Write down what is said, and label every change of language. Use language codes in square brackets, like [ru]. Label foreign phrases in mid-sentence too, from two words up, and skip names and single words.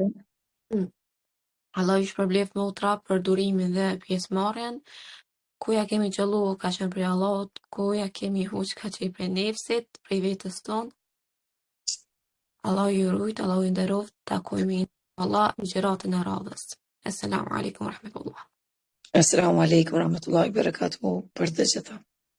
[sq] Allah ju shpërbleft motra për durimin dhe pjesëmarrjen. Ku ja kemi qëllu ka qenë prej Allahut, ku ja kemi huq ka qenë prej nefsit, prej vetës tonë. Allah ju rujt, Allah ju nderoft, takojmë Allah në gjëratën e radhës. [ar] السلام عليكم ورحمة الله. السلام عليكم ورحمة الله وبركاته [sq] për të gjitha.